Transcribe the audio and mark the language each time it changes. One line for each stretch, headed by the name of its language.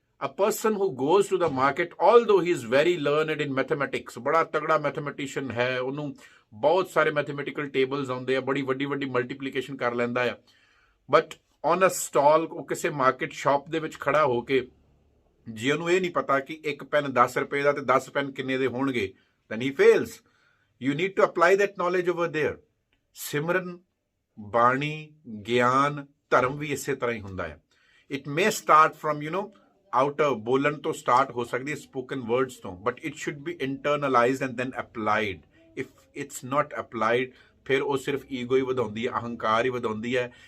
English: A person who goes to the market, although he is very learned in mathematics,
Punjabi: ਬੜਾ ਤਗੜਾ mathematician ਹੈ, ਉਹਨੂੰ ਬਹੁਤ ਸਾਰੇ ਮੈਥਮੈਟੀਕਲ ਟੇਬਲਸ ਆਉਂਦੇ ਆ, ਬੜੀ ਵੱਡੀ ਵੱਡੀ ਮਲਟੀਪਲੀਕੇਸ਼ਨ ਕਰ ਲੈਂਦਾ ਆ, ਬਟ ਔਨ ਅ ਸਟਾਲ, ਉਹ ਕਿਸੇ ਮਾਰਕੀਟ ਸ਼ਾਪ ਦੇ ਵਿੱਚ ਖੜਾ ਹੋ ਕੇ, ਜੇ ਉਹਨੂੰ ਇਹ ਨਹੀਂ ਪਤਾ ਕਿ ਇੱਕ ਪੈਨ 10 ਰੁਪਏ ਦਾ ਤੇ 10 ਪੈਨ ਕਿੰਨੇ ਦੇ ਹੋਣਗੇ,
English: then he fails. You need to apply that knowledge over there.
Punjabi: ਸਿਮਰਨ, ਬਾਣੀ, ਗਿਆਨ, ਧਰਮ ਵੀ ਇਸੇ ਤਰ੍ਹਾਂ ਹੀ ਹੁੰਦਾ ਹੈ।
English: It may start from outer,
Punjabi: ਬੋਲਣ ਤੋਂ ਸਟਾਰਟ ਹੋ ਸਕਦੀ ਹੈ,
English: Spoken words ਤੋਂ, but it should be internalized and then applied. If it's not applied,
Punjabi: ਫਿਰ ਉਹ ਸਿਰਫ ਈਗੋ ਹੀ ਵਧਾਉਂਦੀ ਹੈ, ਅਹੰਕਾਰ ਹੀ ਵਧਾਉਂਦੀ ਹੈ।